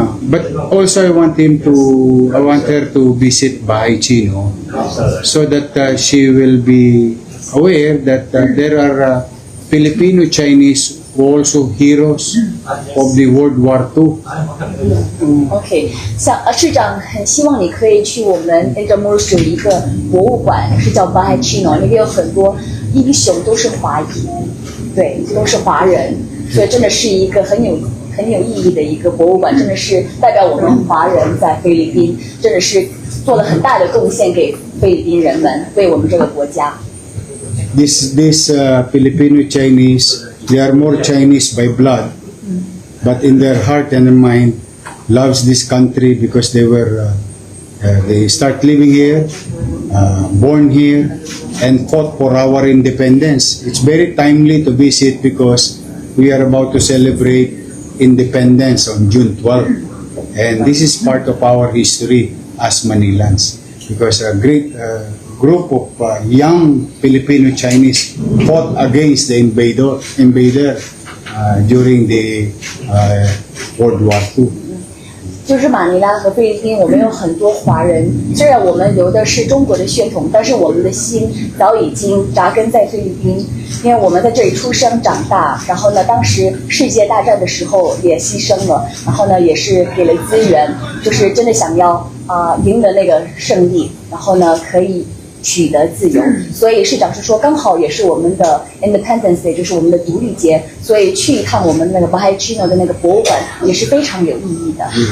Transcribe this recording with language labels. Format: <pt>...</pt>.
<en>But also I want her to visit Bahay Chino so that she will be aware that there are Filipino-Chinese who also heroes of the World War II.</en> <zh>OK， 像市长很希望你可以去我们Intramuros有一个博物馆，是叫 Bahay Chino， 那边有很多英雄都是华裔，对，都是华人，所以真的是一个很有意义的一个博物馆，真的是代表我们华人在菲律宾，真的是做了很大的贡献给菲律宾人们，为我们这个国家。</zh> <en>This Filipino-Chinese, they are more Chinese by blood, but in their heart and mind loves this country because they start living here, born here, and fought for our independence. It's very timely to visit because we are about to celebrate independence on June 12. And this is part of our history as Manilans because a great group of young Filipino-Chinese fought against the invader during the World War II.</en> <zh>就是马尼拉和菲律宾，我们有很多华人，虽然我们流的是中国的血统，但是我们的心早已经扎根在菲律宾，因为我们在这里出生长大，然后呢，当时世界大战的时候也牺牲了，然后呢，也是给了资源，就是真的想要赢得那个胜利，然后呢，可以取得自由，所以市长是说，刚好也是我们的 Independence Day， 就是我们的独立节，所以去一趟我们那个 Bahay Chino 的那个博物馆也是非常有意义的。</zh>